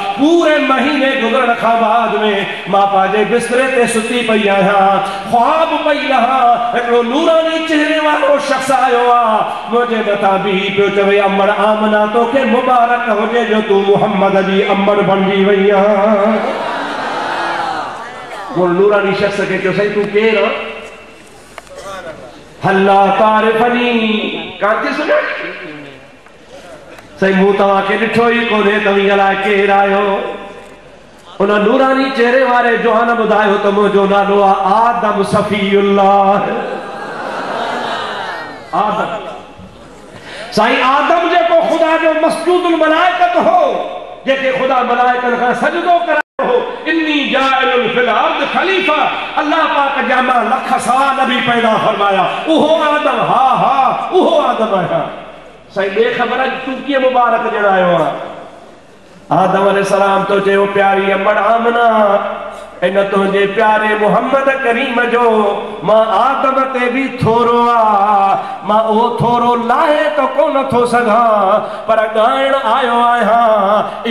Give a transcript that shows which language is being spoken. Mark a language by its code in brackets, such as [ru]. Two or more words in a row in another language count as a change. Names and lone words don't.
[sd] पूरे महीने गुज़रण खां बाद में मां पंहिंजे बिस्तरे ते सुती पई आहियां, ख्वाब पई रहां, हिकिड़ो नूरानी चेहरे वारो शख़्स आयो आहे, मुंहिंजे मथां बीही पियो चवे अम्मड़ आमना तोखे मुबारक हुजे जो तूं मुहम्मद जी अम्मड़ बणिजी वई आहीं। वो नूरानी शख़्स खे चयो सही तूं केरु आहे? हल्ला तारिफनी कांती सुना सही मूं तव्हांखे ॾिठो ई कोन्हे तव्हीं अलाए केरु आहियो। उन नूरानी चेहरे वारे जवान ॿुधायो त मुंहिंजो नालो आहे आदम सफ़ीउल्लाह। आदम साईं आदम जेको ख़ुदा जो मस्जूदुल मलाइकत हो, जेके ख़ुदा मलाइकनि खां सजदो करायो हो, [ar] إني جاعل في الأرض خليفة, [sd] अल्लाह पाक जामा लख सवा नबी पैदा फरमाया, उहो आदम, हा हा उहो आदम है। साईं बे ख़बर तू कीअं मुबारक ॼणायो आहे? आदम अलैहिस्सलाम तो चयो प्यारी अम्मड़ आमना इन तुंहिंजे प्यारे मुहम्मद करीम जो मां आदम ते भी थोरो आ, मां उहो थोरो लाहे तो कोन थो सघां पर ॻाइण आयो आहियां।